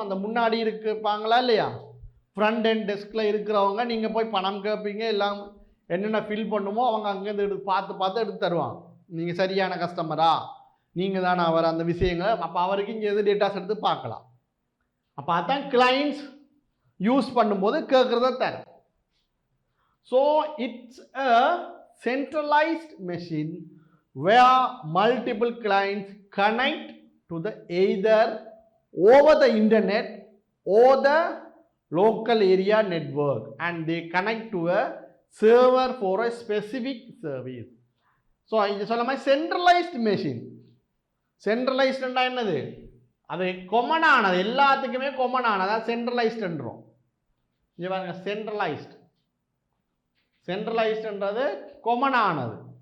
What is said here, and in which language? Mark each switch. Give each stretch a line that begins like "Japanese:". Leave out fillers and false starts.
Tamil: அந்த முன்னாடி இருப்பாங்களா இல்லையா, ஃப்ரண்ட் அண்ட் டெஸ்கில் இருக்கிறவங்க, நீங்கள் போய் பணம் கேட்பீங்க, எல்லாம் என்னென்ன ஃபில் பண்ணுமோ அவங்க அங்கேருந்து பார்த்து எடுத்து தருவாங்க. நீங்கள் சரியான கஸ்டமரா, நீங்கள் தானே அவர், அந்த விஷயங்களை. அப்போ அவருக்கு இங்கே எது டேட்டாஸ் எடுத்து பார்க்கலாம். அப்போ அதான் கிளைண்ட்ஸ் யூஸ் பண்ணும்போது கேட்குறத தரும்.
English: So it's a centralized machine where multiple clients connect to the either over the internet or the local area network, and they connect to a server for a specific service.
Tamil: So இது சொல்ல மாதிரி centralized machine. Centralized என்னது? அது common ஆனது, எல்லாத்துக்குமே common ஆனது, அது centralized என்றோம். இங்க பாருங்க, centralized. Centralized என்றது common ஆனது.